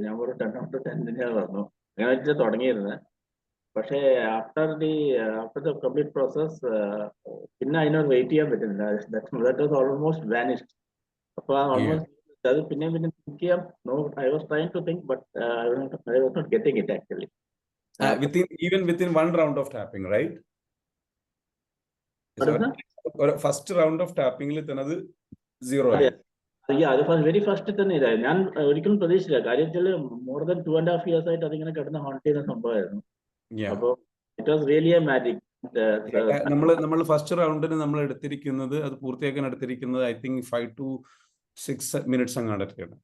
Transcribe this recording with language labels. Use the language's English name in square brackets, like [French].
[Malayalam] ഞാൻ ഒരു 10 out of 10 തന്നെയാണ് പറഞ്ഞു. അങ്ങനെ വെച്ചാൽ തുടങ്ങിയിരുന്നത്. പക്ഷേ [English] after the complete process [Malayalam] പിന്നെ അതിനോട് വെയിറ്റ് ചെയ്യാൻ പറ്റുന്നില്ല. [English] That was almost vanished. [Malayalam] അപ്പൊ ഓൾമോസ്റ്റ് അത് പിന്നെ തിങ്ക് ചെയ്യാം. [English] I was trying to think but I was not getting it actually. within one round of tapping, right? [Malayalam] First round of ടാപ്പിംഗിൽ തന്നെ അത് 0 ആയി. അത് വെരി ഫസ്റ്റ് തന്നെ ഇതായി. ഞാൻ ഒരിക്കലും പ്രതീക്ഷിച്ചില്ല. കാര്യം വെച്ചാൽ [English] more than 2.5 years [Malayalam] ആയിട്ട് അതിങ്ങനെ കിടന്ന് ഹോണ്ട് ചെയ്യുന്ന സംഭവമായിരുന്നു. അപ്പൊ [English] It was really a magic. [Malayalam] നമ്മൾ ഫസ്റ്റ് റൗണ്ടിന് നമ്മൾ എടുത്തിരിക്കുന്നത്, അത് പൂർത്തിയാക്കാൻ എടുത്തിരിക്കുന്നത് ഐ തിങ്ക് 5 to 6 minutes അങ്ങാണ്ടൊക്കെയാണ്.